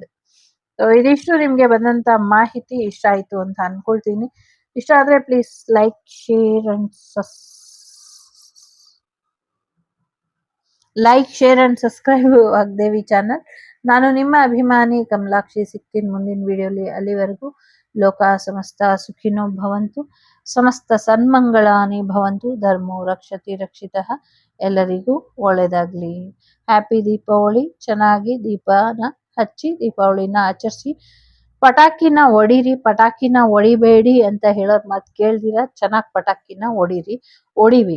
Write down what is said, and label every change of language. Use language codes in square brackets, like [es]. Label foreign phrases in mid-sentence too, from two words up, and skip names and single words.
[kn] ಸೊ ಇದಿಷ್ಟು ನಿಮ್ಗೆ ಬಂದಂತ ಮಾಹಿತಿ ಇಷ್ಟ ಆಯ್ತು ಅಂತ ಅನ್ಕೊಳ್ತೀನಿ. ಇಷ್ಟ ಆದ್ರೆ [en] please like, share and subscribe [kn] ವಾಗ್ದೇವಿ ಚಾನಲ್. ನಾನು ನಿಮ್ಮ ಅಭಿಮಾನಿ ಕಮಲಾಕ್ಷಿ. ಸಿಗ್ತೀನಿ ಮುಂದಿನ ವಿಡಿಯೋಲಿ. [sa] ಅಲ್ಲಿವರೆಗೂ ಲೋಕ ಸಮಸ್ತ ಸುಖಿನೋ ಭವಂತು, ಸಮಸ್ತ ಸನ್ಮಂಗಳಾನಿ ಭವಂತು, ಧರ್ಮೋ ರಕ್ಷತಿ ರಕ್ಷಿತಃ. [kn] ಎಲ್ಲರಿಗೂ ಒಳ್ಳೇದಾಗ್ಲಿ. ಹ್ಯಾಪಿ ದೀಪಾವಳಿ. ಚೆನ್ನಾಗಿ ದೀಪನ ಹಚ್ಚಿ ದೀಪಾವಳಿನ ಆಚರಿಸಿ. ಪಟಾಕಿನ ಹೊಡೀರಿ, ಪಟಾಕಿನ ಹೊಡಿಬೇಡಿ ಅಂತ ಹೇಳೋದ್ ಮಾತು ಕೇಳ್ದಿರ ಚೆನ್ನಾಗಿ ಪಟಾಕಿನ ಹೊಡಿಬೇಕು.